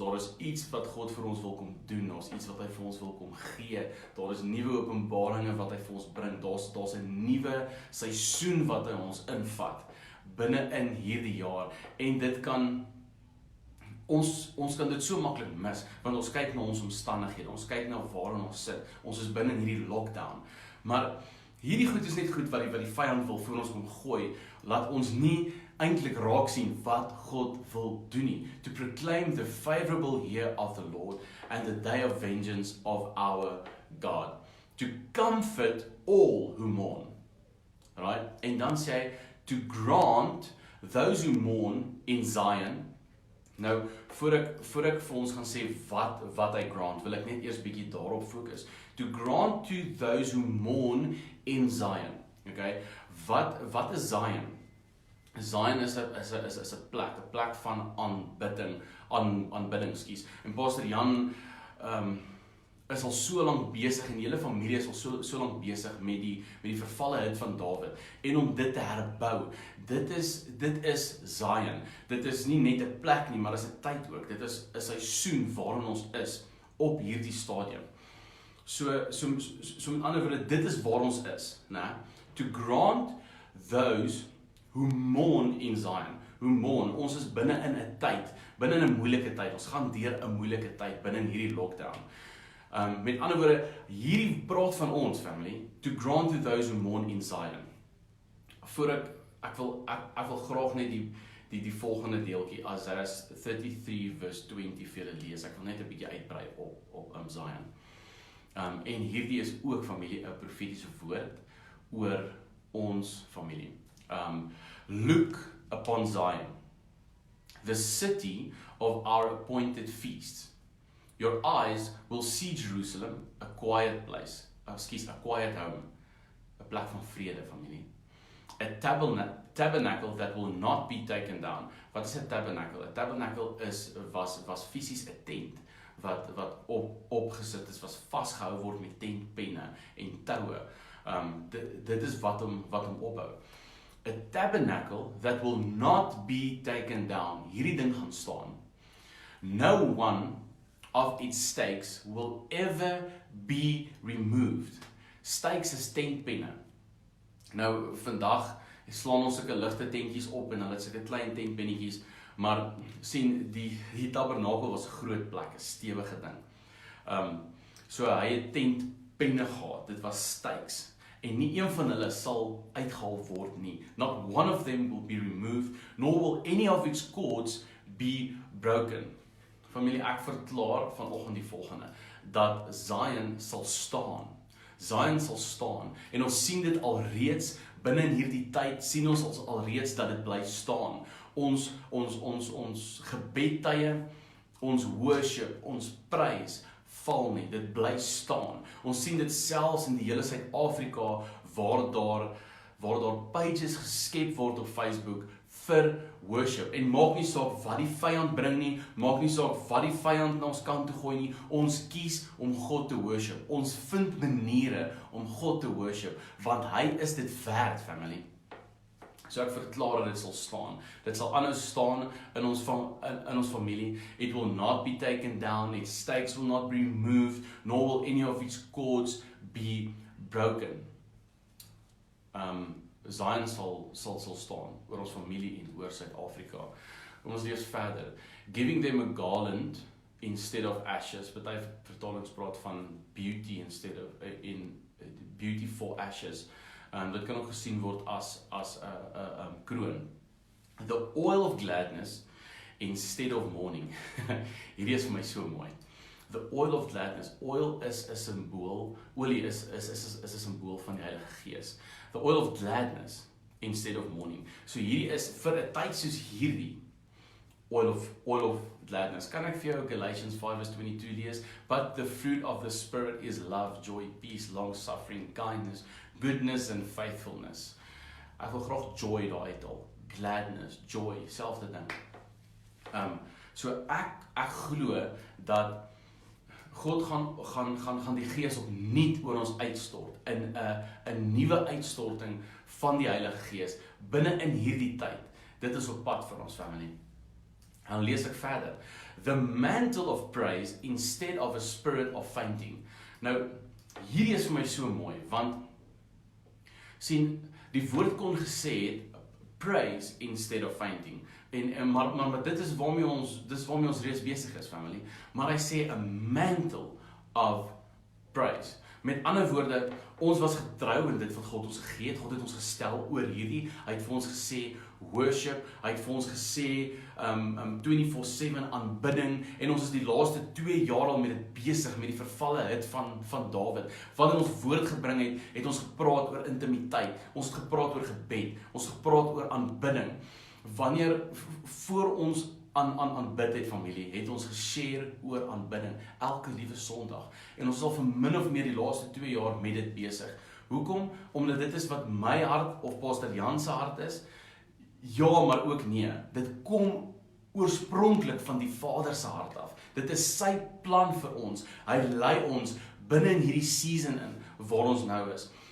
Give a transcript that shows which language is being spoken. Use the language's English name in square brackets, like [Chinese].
[Afrikaans] Daar is iets wat God vir ons wil kom doen, daar is iets wat hy vir ons wil kom gee, daar is nuwe openbaringe wat hy vir ons bring, daar's 'n nuwe seisoen wat hy ons invat, binne in hierdie jaar, en dit kan, ons kan dit so maklik mis, want ons kyk na ons omstandighede, ons kyk na waarin ons sit, ons is binne in hierdie lockdown, maar hierdie goed is net goed wat die vyand wil vir ons kom gooi, laat ons nie eintlik raak sien wat God wil doen nie. [English] To proclaim the favorable year of the Lord and the day of vengeance of our God. To comfort all who mourn. Right? [Afrikaans] En dan sê hy, [English] to grant those who mourn in Zion. [Afrikaans] Nou, voor ek vir ons gaan sê wat hy grant, wil ek net eers bietjie daarop fokus. [English] To grant to those who mourn in Zion. [Afrikaans] Okay? Wat is Zion? Zion is 'n plek van aanbidding, skus. En Pastor Jan is al so lank besig, en die hele familie is al so lank besig met die vervalle hut van Dawid, en om dit te herbou. Dit is Zion. Dit is nie net 'n plek nie, maar dit is 'n tyd ook. Dit is 'n seisoen waarin ons is op hierdie stadium. So met ander woorde, dit is waar ons is, né? [English] To grant those who mourn in Zion. Who mourn, [Afrikaans] ons is binne in 'n tyd, binne in 'n moeilike tyd. Ons gaan deur 'n moeilike tyd binne in hierdie lockdown. Met ander woorde, hierdie praat van ons, [English] family, to grant to those who mourn in Zion. [Afrikaans] Voor ek wil graag net die volgende deeltjie, Isaiah 33 verse 20 vir julle lees. Ek wil net 'n bietjie uitbrei op Zion. En hierdie is ook, familie, 'n profetiese woord oor ons familie. [English] Look upon Zion, the city of our appointed feasts. Your eyes will see Jerusalem, a quiet place, a quiet home, [Afrikaans] 'n plek van vrede, [English] familie. A tabernacle that will not be taken down. [Afrikaans] Wat is 'n tabernacle? 'n Tabernacle was fisies 'n tent wat opgesit is, was vasgehou word met tentpenne en toue. Dit is wat hom ophou. [English] A tabernacle that will not be taken down. [Afrikaans] Hierdie ding gaan staan. [English] No one of its stakes will ever be removed. [Afrikaans] Stakes is tentpenne. Nou, vandag slaan ons sulke ligte tentjies op en hulle het sulke klein tentpennetjies, maar sien, die tabernakel was 'n groot plek, 'n stewige ding. So hy het tentpenne gehad, dit was stakes. En nie een van hulle sal uitgehaal word nie. [English] Not one of them will be removed, nor will any of its cords be broken. [Afrikaans] Familie, ek verklaar vanoggend die volgende, dat Zion sal staan. Zion sal staan. En ons sien dit alreeds, binne in hierdie tyd, sien ons alreeds dat dit bly staan. Ons gebedtye, ons worship, ons prys, val nie, dit bly staan. Ons sien dit selfs in die hele Suid-Afrika waar daar pages geskep word op Facebook vir worship. En maak nie saak wat die vyand bring nie, maak nie saak wat die vyand na ons kant toe gooi nie, ons kies om God te worship. Ons vind maniere om God te worship, want hy is dit werd, family. So ek verklaar dat dit sal staan. Dit sal aanhou staan in ons familie. [English] It will not be taken down, its stakes will not be removed, nor will any of its cords be broken. [Afrikaans] Zion sal staan oor ons familie en oor Suid-Afrika. Kom ons lees verder. [English] Giving them a garland instead of ashes. [Afrikaans] Party vertalings praat van [English] beauty instead of beauty for ashes. [Afrikaans] Dit kan ook gesien word as 'n kroon. [English] The oil of gladness instead of mourning. [Afrikaans] Hierdie is vir my so mooi. [English] The oil of gladness. [Afrikaans] Oil is 'n simbool. Olie is 'n simbool van die Heilige Gees. [English] The oil of gladness instead of mourning. [Afrikaans] So hierdie is vir 'n tyd soos hierdie. [English] Oil of gladness. [Afrikaans] Kan ek vir jou Galatians 5:22 lees? [English] But the fruit of the Spirit is love, joy, peace, long-suffering, kindness, goodness and faithfulness. [Afrikaans] Ek wil graag joy daar uithaal. Gladness, joy, selfde ding. So ek glo dat God gaan die Gees opnuut oor ons uitstort, in 'n nuwe uitstorting van die Heilige Gees, binne in hierdie tyd. Dit is op pad vir ons family. Dan lees ek verder. [English] The mantle of praise instead of a spirit of fainting. [Afrikaans] Nou, hierdie is vir my so mooi, want sien, die woord kon gesê het, [English] praise instead of fainting. [Afrikaans] Maar dit is waarmee ons reeds besig is, family. Maar hy sê [English] a mantle of praise. [Afrikaans] Met ander woorde, ons was getrou in dit wat God ons gegee het. God het ons gestel oor hierdie. Hy het vir ons gesê worship. Hy het vir ons gesê 24/7 aanbidding. En ons is die laaste 2 jaar al met dit besig, met die vervalle hit van Dawid. Wanneer ons woord gebring het, het ons gepraat oor intimiteit. Ons het gepraat oor gebed. Ons het gepraat oor aanbidding. Wanneer voor ons aanbid het, familie, het ons geshare oor aanbidding, elke liewe Sondag. En ons is al vir min of meer die laaste 2 jaar met dit besig. Hoekom? Omdat dit is wat my hart of Pastor Jan se hart is. Ja, maar ook nee. Dit kom oorspronklik van die Vader se hart af. Dit is sy plan vir ons. Hy lei ons binne in hierdie season in waar ons nou is.